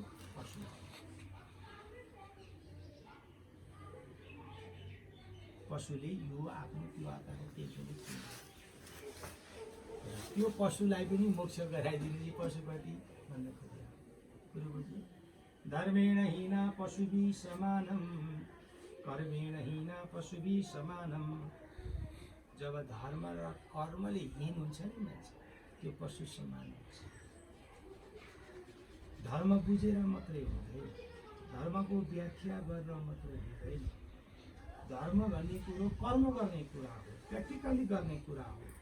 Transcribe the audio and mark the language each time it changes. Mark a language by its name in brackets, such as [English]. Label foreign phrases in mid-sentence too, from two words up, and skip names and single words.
[Nepali] पशु। पशुले यो आफ्नो त्यो आत्माको केही पनि चिन्दैन। त्यो पशुलाई पनि मोक्ष गराइदिने कि पशुपति भन्न खोजेको कुरो बुझ्नु। [Sanskrit] धर्मेण हीना पशुभि समानम, कर्मेण हीना पशुभि समानम। [Nepali] जब धर्म र कर्मले हीन हुन्छ नि मान्छे त्यो पशु समान हुन्छ। धर्म बुझेर मात्रै हुँदैन, धर्मको व्याख्या गरेर मात्रै हुँदैन। धर्म भन्ने कुरो कर्म गर्ने कुरा हो, प्र्याक्टिकली गर्ने कुरा हो।